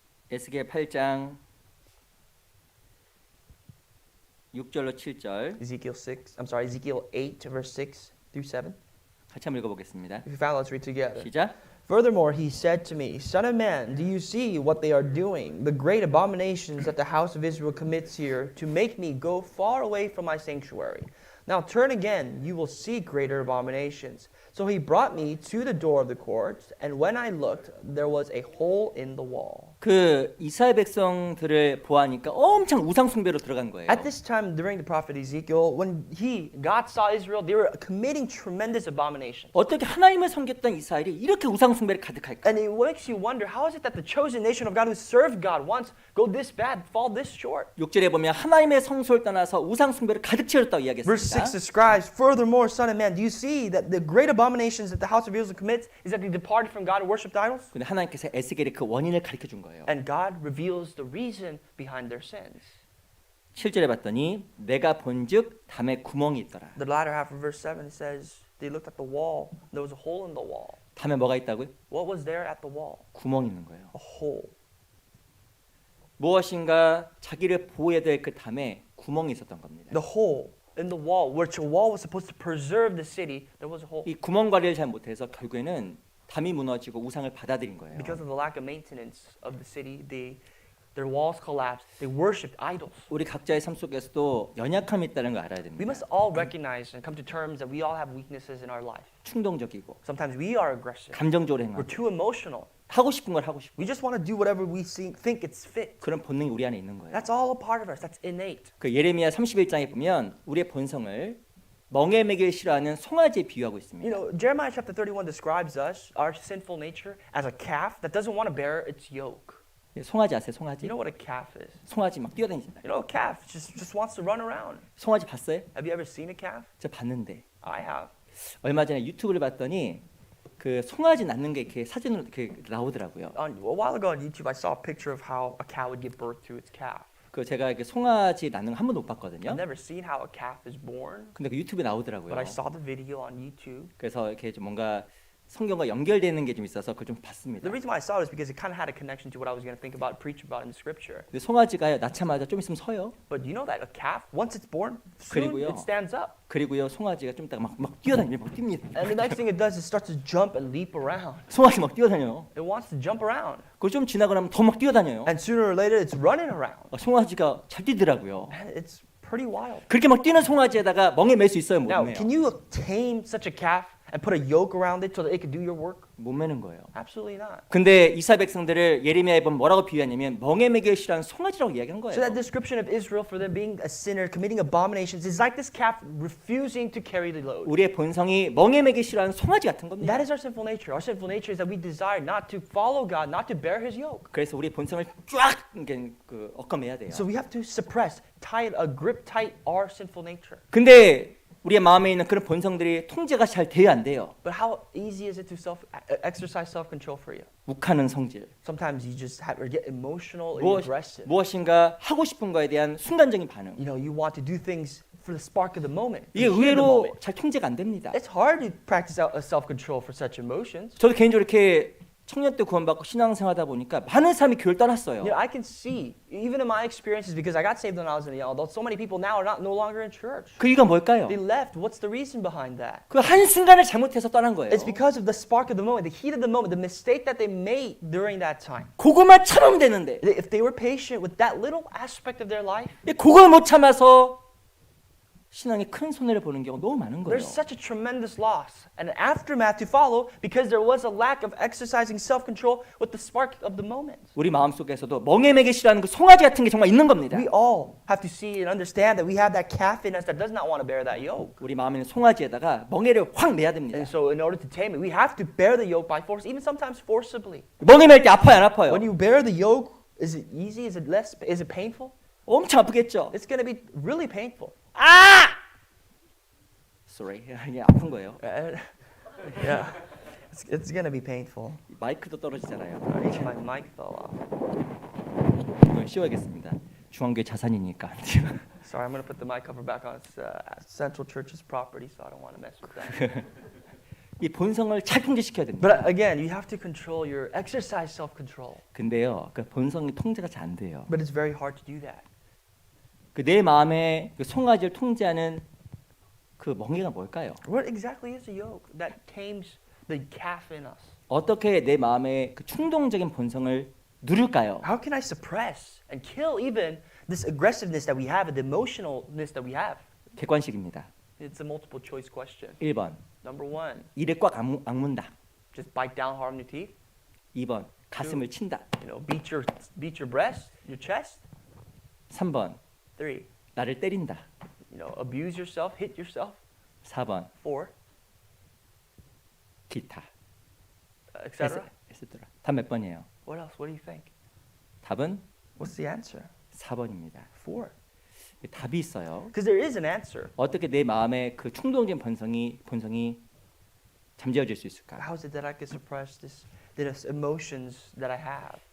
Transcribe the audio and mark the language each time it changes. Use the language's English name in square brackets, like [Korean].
[Korean] 에스겔 8장 6절로 7절 [English] Ezekiel 8, verse 6 through 7. [Korean] 같이 한번 읽어보겠습니다. [English] If you found, let's read together. [Korean] 시작. [English] Furthermore, he said to me, Son of man, do you see what they are doing, the great abominations that the house of Israel commits here, to make me go far away from my sanctuary? Now turn again, you will see greater abominations. So he brought me to the door of the court, and when I looked, there was a hole in the wall. [Korean] 그 이스라엘 백성들을 보아하니까 엄청 우상 숭배로 들어간 거예요. [English] At this time, during the prophet Ezekiel, when God saw Israel, they were committing tremendous abominations. [Korean] 어떻게 하나님을 섬겼던 이스라엘이 이렇게 우상 숭배를 가득할까? [English] And it makes you wonder, how is it that the chosen nation of God who served God once go this bad, fall this short? [Korean] 6절에 보면 하나님의 성소를 떠나서 우상 숭배를 가득 채웠다고 [English] Verse 6 [Korean] 이야기했습니다. [English] describes, furthermore, son of man, do you see that the great abominations that the house of Israel commits is that they departed from God and worshipped idols? [Korean] 근데 하나님께서 에스겔에 그 원인을 가르쳐 준 거예요. [English] And God reveals the reason behind their sins. [Korean] 7절에 봤더니 내가 본즉 담에 구멍이 있더라. [English] The latter half of verse 7 says, they looked at the wall, there was a hole in the wall. [Korean] 담에 뭐가 있다고요? [English] What was there at the wall? [Korean] 구멍이 있는 거예요. [English] A hole. [Korean] 무엇인가 자기를 보호해야 될 그 담에 구멍이 있었던 겁니다. [English] The hole in the wall, which a wall was supposed to preserve the city, there was a hole. [Korean] 이 구멍 관리를 잘 못해서 결국에는 담이 무너지고 우상을 받아들인 거예요. [English] Because of the lack of maintenance of the city, their walls collapsed. They worshipped idols. [Korean] 우리 각자의 삶 속에서도 연약함이 있다는 걸 알아야 [English] We [Korean] 됩니다. [English] must all recognize and come to terms that we all have weaknesses in our life. [Korean] 충동적이고 [English] Sometimes we are aggressive. [Korean] 감정적으로 [English] We're [Korean] 행하고 [English] too emotional. [Korean] 하고 싶은 걸 하고 싶고 [English] We just want to do whatever we think it's fit. [Korean] 그런 본능이 우리 안에 있는 거예요. [English] That's all a part of us. That's innate. [Korean] 그 예레미야 31장에 보면 우리의 본성을 멍에 매길 싫어하는 송아지에 비유하고 [English] You [Korean] 있습니다. [English] know, Jeremiah chapter 31 describes us, our sinful nature, as a calf that doesn't want to bear its yoke. [Korean] 송아지 아세요? 송아지? [English] You know what a calf is? [Korean] 송아지 막 뛰어다니잖아요. [English] You know, a calf just wants to run around. [Korean] 송아지 봤어요? [English] Have you ever seen a calf? [Korean] 저 봤는데 [English] I have. [Korean] 얼마 전에 유튜브를 봤더니 그 송아지 낳는 게 이렇게 사진으로 이렇게 나오더라고요. [English] A while ago on YouTube, I saw a picture of how a cow would give birth to its calf. [Korean] 그 제가 이렇게 송아지 낳는 거 한 번도 못 봤거든요. [English] I've never seen how a calf is born, [Korean] 근데 그 유튜브에 나오더라고요. [English] but I saw the video on YouTube. [Korean] 그래서 이렇게 좀 뭔가 성경과 연결되는 게 좀 있어서 그걸 좀 봤습니다. [English] The reason why I saw it is because it kind of had a connection to what I was going to think about, preach about in the scripture. [Korean] 근데 송아지가요 낳자마자 좀 있으면 서요. [English] But you know that a calf, once it's born, soon [Korean] 그리고요. [English] it stands up. [Korean] 그리고요 송아지가 좀 있다가 막 뛰어다니면 막 뜁니다. [English] And the next thing it does is starts to jump and leap around. [Korean] 송아지 막 뛰어다녀요. [English] It wants to jump around. [Korean] 그걸 좀 지나고 나면 더 막 뛰어다녀요. [English] And sooner or later, it's running around. [Korean] 송아지가 잘 뛰더라고요. [English] And it's pretty wild. [Korean] 그렇게 막 뛰는 송아지에다가 멍에 맬 수 있어요? 못 [English] Now, [Korean] 매요? [English] can you tame such a calf and put a yoke around it so that it can do your work? [Korean] 못 매는 거예요. [English] Absolutely not. [Korean] 근데 이스라엘 백성들을 예레미야에 보면 뭐라고 비유하냐면 멍에 매기를 싫어하는 송아지라고 이야기한 거예요. [English] So that description of Israel for them being a sinner, committing abominations, is like this calf refusing to carry the load. [Korean] 우리의 본성이 멍에 매기 싫어하는 송아지 같은 겁니다. [English] That is our sinful nature. Our sinful nature is that we desire not to follow God, not to bear His yoke. [Korean] 그래서 우리 본성을 쫙 엇검해야 돼요. [English] So we have to suppress, grip tight our sinful nature. [Korean] 근데 우리의 마음에 있는 그런 본성들이 통제가 잘 돼야 안 돼요. [English] But how easy is it to exercise self-control for you? [Korean] 욱하는 성질. [English] Sometimes you just get emotional and [Korean] 무엇, [English] aggressive. [Korean] 무엇인가 하고 싶은 거에 대한 순간적인 반응. [English] You know, you want to do things for the spark of the moment. [Korean] 이게 [English] the heat of the moment. [Korean] 잘 통제가 안 됩니다. [English] It's hard to practice self-control for such emotions. [Korean] 저도 개인적으로 이렇게 청년 때 구원받고 신앙생활하다 보니까 많은 사람이 교회를 떠났어요. [English] You know, I can see, even in my experiences, because I got saved when I was a young adult, so many people now are no longer in church. [Korean] 그 이유가 뭘까요? [English] They left. What's the reason behind that? [Korean] 그 한순간을 잘못해서 떠난 거예요. [English] It's because of the spark of the moment, the heat of the moment, the mistake that they made during that time. [Korean] 그거만 참으면 되는데 [English] If they were patient with that little aspect of their life, [Korean] 그걸 못 참아서 신앙에 큰 손해를 보는 경우가 너무 많은 거예요. [English] there's such a tremendous loss and an aftermath to follow because there was a lack of exercising self-control with the spark of the moment. [Korean] 우리 마음속에서도 멍에 매기 싫어하는 그 송아지 같은 게 정말 있는 겁니다. [English] We all have to see and understand that we have that calf in us that does not want to bear that yoke. [Korean] 우리 마음에 있는 송아지에다가 멍에를 확 매야 됩니다. [English] And so in order to tame it, we have to bear the yoke by force, even sometimes forcibly. [Korean] 멍에 맬 때 아파요, 안 아파요? [English] When you bear the yoke, is it easy? Is it painful? [Korean] 엄청 아프겠죠. [English] It's going to be really painful. 아! Sorry, [Korean] 이게 아픈 거예요. [English] Yeah. It's going to be painful. [Korean] 마이크도 떨어지잖아요. [English] Even my mic fell off. [Korean] 이걸 씌워야겠습니다. 중앙교회 자산이니까. [English] Sorry, I'm going to put the mic cover back on. It's Central Church's property, so I don't want to mess with that. [Korean] 이 본성을 잘 통제시켜야 됩니다. [English] But again, you have to exercise self-control. [Korean] 근데요, 그 본성이 통제가 잘 안 돼요. [English] But it's very hard to do that. [Korean] 그 내 마음에 그 송아지를 통제하는 그 멍에가 뭘까요? [English] What exactly is a yoke that tames the calf in us? [Korean] 어떻게 내 마음의 그 충동적인 본성을 누를까요? [English] How can I suppress and kill even this aggressiveness that we have and the emotionalness that we have? [Korean] 객관식입니다. [English] It's a multiple choice question. [Korean] 1번, [English] Number one, [Korean] 이를 꽉 악문다. [English] just bite down hard on your teeth. [Korean] 2번, 가슴을 친다. [English] You know, beat your breast, your chest. [Korean] 3번, [English] 3, [Korean] 나를 때린다. [English] you know, abuse yourself, hit yourself. [Korean] 4번, [English] 4, [Korean] 기타. [English] etc. etc. [Korean] 답 몇 번이에요? [English] What else? What do you think? [Korean] 답은 [English] What's the answer? [Korean] 4번입니다. [English] 4. [Korean] 답이 있어요. [English] Because there is an answer. [Korean] 어떻게 내 마음의 그 충동적인 본성이 잠재워질 수 있을까? [English] How is it that I can suppress these emotions that I have?